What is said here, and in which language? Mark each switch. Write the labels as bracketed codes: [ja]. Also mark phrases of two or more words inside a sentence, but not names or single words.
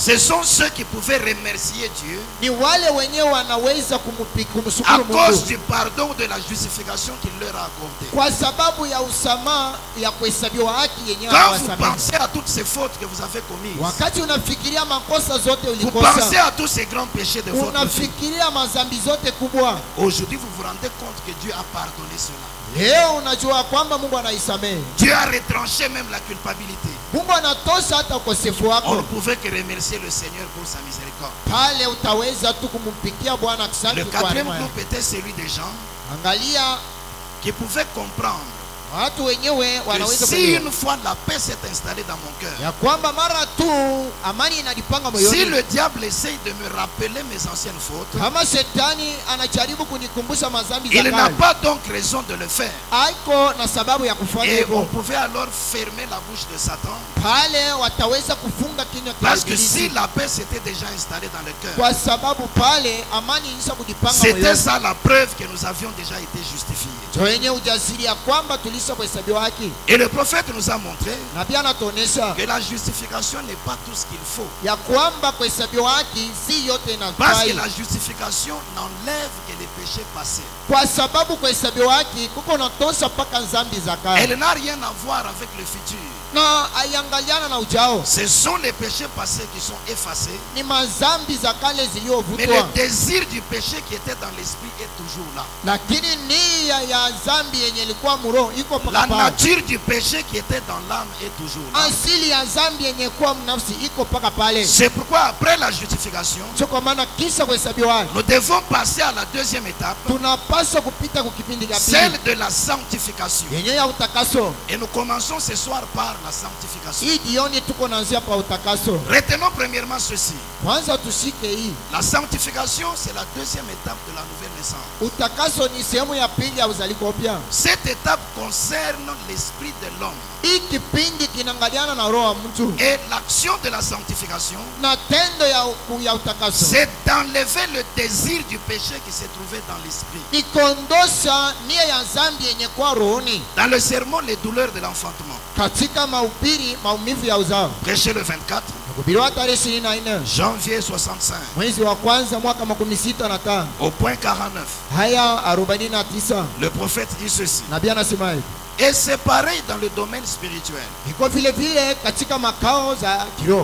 [fr] ce sont ceux qui pouvaient remercier Dieu [sw] ni wale wenyewe wanaweza [fr] à [sw] kumshukuru [fr] cause [sw] Mungu [fr] du pardon de la justification qu'il leur a accordé. [sw] kwa sababu ya usamaha ya kuhesabiwa haki yenyewe [fr] Quand vous [sw] anawasamehe. [fr] pensez à toutes ces fautes que vous avez commises, [sw] Wakati unafikiria makosa zote [fr] vous pensez [sw] ulikosa, [fr] à tous ces grands péchés de votre vie, [sw] unafikiria mazambi zote kubwa, [fr] aujourd'hui vous vous rendez compte que Dieu a pardonné cela. [sw] leo unajua kwamba Mungu anaisamehe. [fr] Dieu a retranché même la culpabilité. [sw] Mungu anatosha hata ukosefu [fr] On ne [sw] wako, [fr] pouvait que remercier le Seigneur pour sa miséricorde. [sw] pale utaweza tu kumpikia Bwana [fr] Le [sw] asante kwa [fr] quatrième [sw] neema. [fr] groupe était celui des gens [sw] Angalia [fr] qui pouvaient comprendre [sw] watu wenyewe [fr] que [sw] wanaweza [fr] si [sw] kujua [fr] une fois la paix s'est installée dans mon cœur, [sw] ya kwamba mara tu amani inajipanga [fr] si [sw] moyoni, [fr] le diable essaye de me rappeler mes anciennes fautes, [sw] kama shetani anajaribu kunikumbusha mazambi za [fr] il n'a [sw] kale, [fr] pas donc raison de le faire. [sw] haiko na sababu ya kufanya [fr] Et on [sw] hivyo. [fr] pouvait alors fermer la bouche de Satan. [sw] Pale wataweza kufunga kinywa cha [fr] Parce que [sw] ibilisi, [fr] si la paix s'était déjà installée dans le cœur, [sw] kwa sababu pale amani ilisha kujipanga [fr] c'était [sw] moyoni. [fr] ça la preuve que nous avions déjà été justifiés. [sw] Ndio yenye ujasiri ya kwamba tulisha kuhesabiwa haki, [fr] Et le prophète nous a montré [sw] na pia anatuonesha [fr] que la justification n'est pas tout ce qu'il faut. [sw] ya kwamba kuhesabiwa haki si yote [fr] Parce que [sw] inafai, [fr] la justification n'enlève que les péchés passés. [sw] kwa sababu kuhesabiwa haki kuko natosha mpaka zambi za kale [fr] Elle n'a rien à voir avec le futur. [sw] na aiangaliana na ujao. [fr] Ce sont les péchés passés qui sont effacés. [sw] Ni mazambi za kale [fr] Mais le [sw] ziliyovutwa, [fr] désir du péché qui était dans l'esprit est toujours là. [sw] lakini nia ya zambi yenye ilikuwa muroho iko [fr] La [sw] mpaka pale. [fr] nature du péché qui était dans l'âme est toujours là. [sw] Asili ya zambi yenye kuwa mnafsi iko mpaka pale. [fr] C'est pourquoi après la justification, [sw] Sio kwa maana kisha kuhesabiwa haki [fr] nous devons passer à la deuxième étape, [sw] tunapaswa kupita kwa kipindi cha [fr] celle [sw] pili [fr] de la sanctification. [sw] yenye ya utakaso. [fr] Et nous commençons ce soir par la sanctification. [sw] Hii jioni tuko naanzia pa utakaso. [fr] Retenons premièrement ceci. [sw] Kwanza tushike hii, [fr] La sanctification, c'est la deuxième étape de la nouvelle naissance. [sw] utakaso ni sehemu ya pili ya uzaliko upya. [fr] Cette étape concerne l'esprit de l'homme. [sw] Hii kipindi kinaangaliana na roho wa mtu, [fr] Et l'action de la sanctification, [sw] na tendo ya utakaso [fr] c'est d'enlever le désir du péché qui se trouvait dans l'esprit. [sw] ni kuondosha nia ya zambi yenye kwa rohoni. [fr] Dans le sermon, les douleurs de l'enfantement, [sw] Katika mahubiri maumivu ya uzao, [fr] prêché le 24 [sw] kuhubiriwa tarehe 24 [fr] janvier 65, [sw] mwezi wa kwanza mwaka 65 [fr] au point 49, [sw] haya 49, [fr] le prophète dit ceci. [sw] nabii anasema hivi, [fr] Et c'est pareil dans le domaine spirituel. [sw] iko vile vile katika makao za kiroho